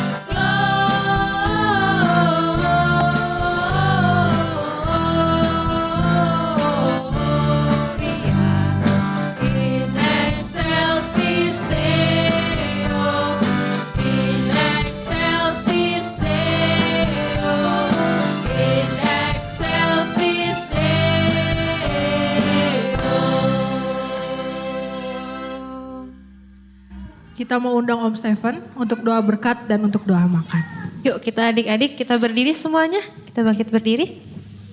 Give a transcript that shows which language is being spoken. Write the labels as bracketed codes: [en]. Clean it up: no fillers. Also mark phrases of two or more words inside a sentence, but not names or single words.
[la] Gloria in excelsis Deo, in excelsis Deo, in excelsis Deo. [id] Kita mau undang Om Stephen untuk doa berkat dan untuk doa makan. Yuk kita adik-adik kita berdiri semuanya. Kita bangkit berdiri.